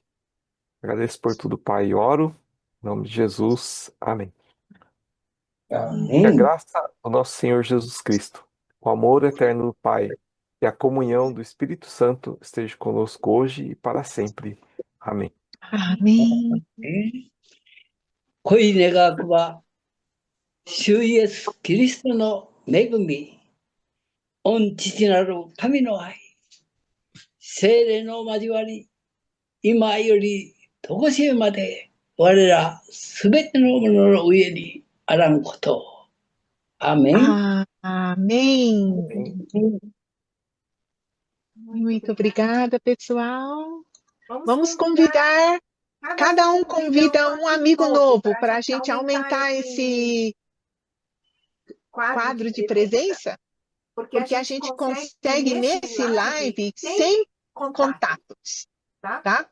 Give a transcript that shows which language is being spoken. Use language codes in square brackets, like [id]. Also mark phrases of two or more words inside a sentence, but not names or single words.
[pt] Agradeço por tudo, Pai, e oro. Em nome de Jesus. Amém. Que a Amém. graça do nosso Senhor Jesus Cristo, o amor eterno do Pai e a comunhão do Espírito Santo esteja conosco hoje e para sempre. Amém. Amém. [ja] 濃い願わくは、主イエス・キリストの恵み、御父なる神の愛、聖霊の交わり、今より常しえまで我らすべてのものの上にあらんことを。アーメン。 [pt] Amém. Muito obrigada, pessoal. Vamos convidar, cada um convida um amigo novo para a gente aumentar esse quadro de presença, porque a gente consegue nesse live 100 contatos, tá?